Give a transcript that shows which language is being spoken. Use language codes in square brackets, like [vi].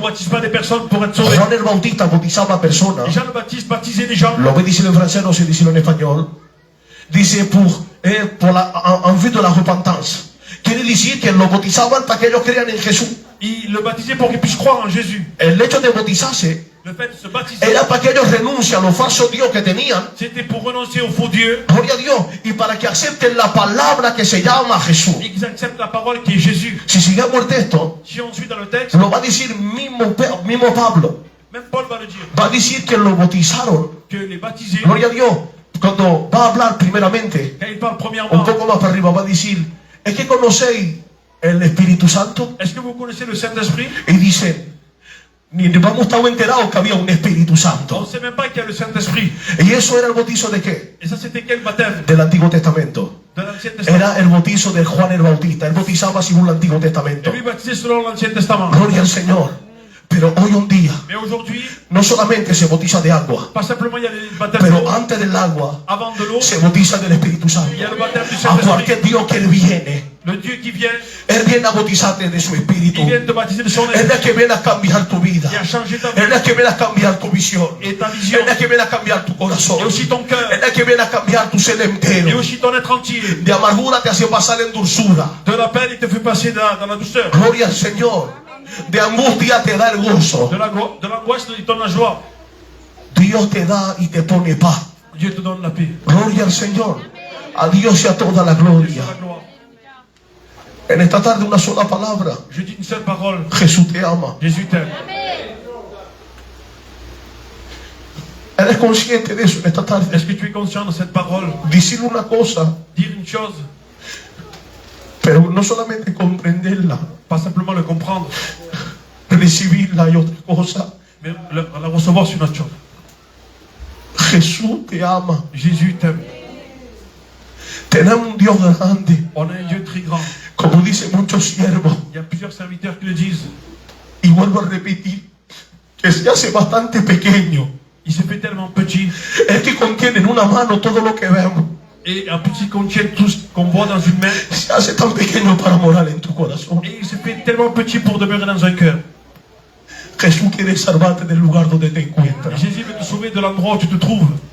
[fr] baptise pas des personnes pour être sauvés. [es] Juan el Bautista bautizaba a [fr] Et [es] personas. [fr] Jean le Baptiste baptisait des gens. [es] Lo voy a decir en francés, no sé decirlo en español. Dice, [fr] en vue de la repentance. [es] Quiere decir que lo bautizaban para que ellos crean en Jesús. [fr] Il le baptisait pour qu'ils puissent croire en Jésus. [es] El hecho de bautizarse [fr] Le fait de se baptiser, [es] era para que ellos renuncien a los falsos dios que tenían. [fr] c'était pour renoncer au faux Dieu [es] Gloria a Dios. Y para que acepten la palabra que se llama Jesús. [fr] et qu'ils acceptent la parole qui est Jésus. [es] Si sigamos el texto, [fr] Si on suit dans le texte, [es] lo va a decir mismo Pablo. [fr] même Paul va le dire, [es] Va a decir que lo bautizaron. [fr] que les baptisés, [es] Gloria a Dios. Cuando va a hablar primeramente, [fr] quand ils parlent [es] un [fr] premièrement, [es] poco más para arriba, va a decir, es que conocéis el Espíritu Santo. [fr] est-ce que vous connaissez le Saint-Esprit? [es] Y dicen, ni hemos estado enterados que había un Espíritu [fr] On [es] Santo. [fr] ne sait même pas qu'il y a le Saint-Esprit. [es] Y eso era el bautizo de qué? [fr] Et ça, c'était quel baptême? [es] Del Antiguo Testamento. [fr] De l'Ancien Testament. [es] Era el bautizo de Juan el Bautista. Él bautizaba según el Antiguo Testamento. [fr] Et lui baptisé selon l'Ancien Testament. [es] Gloria al Señor. Pero hoy en día, [fr] Mais aujourd'hui, [es] no solamente se bautiza de agua, [fr] pas simplement il y a le baptême [es] pero [fr] d'eau. [es] antes del agua [fr] Avant de l'eau, [es] se bautiza del Espíritu Santo. [fr] il y a le baptême du [es] A [fr] Saint-Esprit. [es] cualquier Dios que Él viene, [fr] Le Dieu qui vient, [es] Él viene a bautizarte de su Espíritu. [fr] il vient te baptiser de son [es] Él [fr] esprit [es] es que viene a cambiar tu vida. [fr] et a changé ta [es] Él [fr] vie [es] es que viene a cambiar tu visión. [fr] et ta vision [es] Él es que viene a cambiar tu [fr] et [es] corazón. [fr] aussi ton cœur [es] Él es que viene a cambiar tu ser [fr] et [es] entero. [fr] aussi ton être entier. [es] De amargura te hace pasar en dulzura. [fr] De la peine, il te fait passer dans la douceur. [es] Gloria al Señor. De angustia te da el gozo. [fr] De l'angoisse, il donne la joie. [es] Dios te da y te pone paz. [fr] Dieu te donne la paix. [es] Gloria al Señor. A Dios sea toda la [fr] Dieu [es] gloria. [fr] soit la gloire. [es] En esta tarde una sola palabra. [fr] Je dis une seule parole. [es] Jesús te ama. [fr] Jésus t'aime. [es] Él ¿Eres consciente de eso en esta tarde? [fr] Est-ce que tu es conscient de cette parole? [es] Decir una cosa, [fr] Dire une chose, [es] pero no solamente comprenderla, [fr] pas simplement le comprendre, [es] recibirla y otra cosa. [fr] mais la recevoir sur notre chose. [es] Jesús te ama. [fr] Jésus t'aime. [es] Tenemos un Dios grande. [fr] On a un Dieu très grand. [es] Como dicen muchos siervos. [fr] Il y a plusieurs serviteurs qui le disent. [es] Y vuelvo a repetir, que se hace bastante pequeño. [fr] Il se fait tellement petit. [es] Es que contiene en una mano todo lo que vemos. [fr] Et un petit contient tout ce qu'on voit dans une main. [es] Se hace tan pequeño para morar en tu corazón. [fr] Et il se fait tellement petit pour demeurer dans un cœur. [es] Jesús quiere salvarte del lugar donde te encuentras. [fr] Jésus veut te sauver de l'endroit où tu te trouves.